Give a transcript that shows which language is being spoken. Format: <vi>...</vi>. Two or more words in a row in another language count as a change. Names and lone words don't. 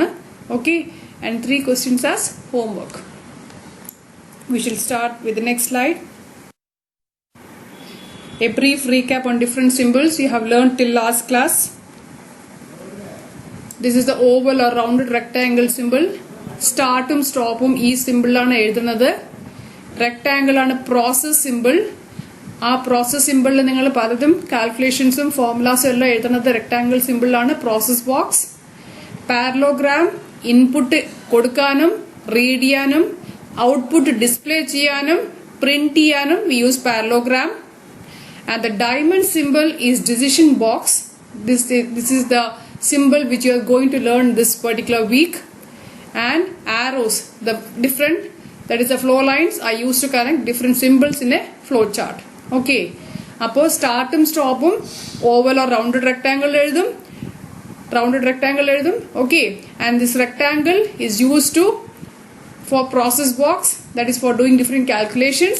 <en>Okay, and 3 questions as homework. We shall start with the next slide. A brief recap on different symbols you have learned till last class. This is the oval or rounded rectangle symbol.</en> <ml>സ്റ്റാർട്ടും സ്റ്റോപ്പും ഈ സിംബൽ ആണ് എഴുതുന്നത്.</ml> <en>Rectangle aanu process symbol.</en> <ml>ആ</ml> <en>process symbolil</en> <ml>നിങ്ങൾ പലതും കാൽക്കുലേഷൻസും ഫോർമുലാസും എല്ലാം എഴുതുന്നത് റെക്ടാംഗിൾ സിമ്പിളിലാണ്.</ml> <en>process box. parallelogram input</en> <ml>കൊടുക്കാനും റീഡ് ചെയ്യാനും</ml> <en>output display</en> <ml>ചെയ്യാനും പ്രിന്റ് ചെയ്യാനും</ml> <en>we use parallelogram. And the diamond symbol is decision box. This is the symbol which you are going to learn this particular week. And arrows, the different, that is the flow lines are used to connect different symbols in a flow chart. Okay,</en> <ml>അപ്പോ സ്റ്റാർട്ടും സ്റ്റോപ്പും</ml> <en>oval or rounded rectangle ezhudum, okay, and this rectangle is used to for process box, that is for doing different calculations.</en>